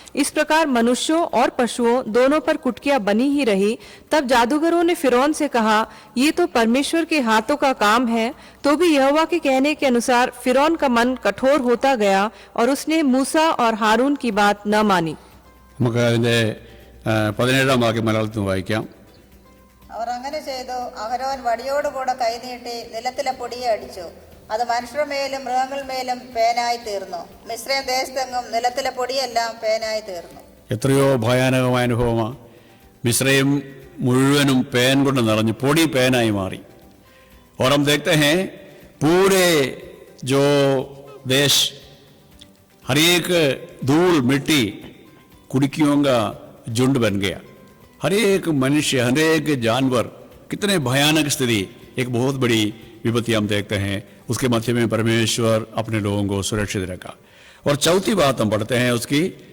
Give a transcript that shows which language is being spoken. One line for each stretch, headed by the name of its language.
Hindi: इस प्रकार मनुष्यों और पशुओं दोनों पर कुटकियां बनी ही रही. तब जादूगरों ने फिरौन से कहा, ये तो परमेश्वर के हाथों का काम है. तो भी यहोवा के कहने के अनुसार फिरौन का मन कठोर होता गया, और उसने मूसा और हारून की बात न मानी.
Malayalam: നമുക്ക് അതിന്റെ 17 വാക്യം മലയാളത്തിൽ വായിക്കാം. അവർ അങ്ങനെ ചെയ്തു. അഹരോൻ വടിയോടുകൂടെ കൈനീട്ടി നിലത്തിലെ പൊടിയെ അടിച്ചു. അത് മനുഷ്യരുടെ മേലും മൃഗങ്ങളുടെ മേലും പേനായി തീർന്നു. മിസ്രൈം ദേശത്തെങ്ങും നിലത്തിലെ പൊടിയെല്ലാം പേനായി തീർന്നു. എത്രയോ ഭയാനകമായ അനുഭവമാണ്. മിസ്രൈം മുഴുവനും പേൻ കൊണ്ട് നിറഞ്ഞു, പൊടി പേനായി മാറി.
Hindi: और हम देखते हैं पूरे जो देश, हर एक धूल मिट्टी कुड़कियों का झुंड बन गया. हर एक मनुष्य, हर एक जानवर, कितने भयानक स्थिति. एक बहुत बड़ी विपत्ति हम देखते हैं. उसके मध्य में परमेश्वर अपने लोगों को सुरक्षित रखा. और चौथी बात हम पढ़ते हैं उसकी